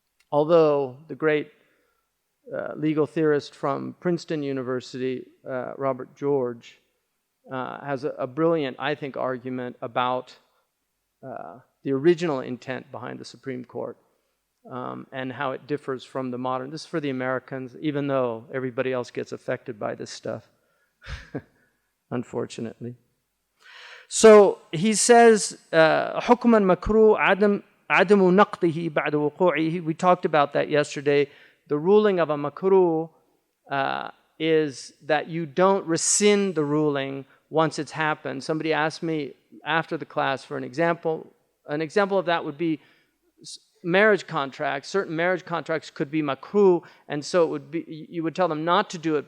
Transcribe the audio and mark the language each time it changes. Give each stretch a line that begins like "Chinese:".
English: Although the great legal theorist from Princeton University, Robert George, has a brilliant, I think, argument about the original intent behind the Supreme Court, and how it differs from the modern. This is for the Americans, even though everybody else gets affected by this stuff, unfortunately. So he says,
Arabic: حُكْمًا مَكْرُوهُ عَدَمُ نَقْضِهِ بَعْدَ وُقُوعِهِ.
English: We talked about that yesterday. The ruling of a makruh is that you don't rescind the ruling once it's happened. Somebody asked me after the class for an example. An example of that would be marriage contracts, certain marriage contracts could be makruh, and so it would be, you would tell them not to do it.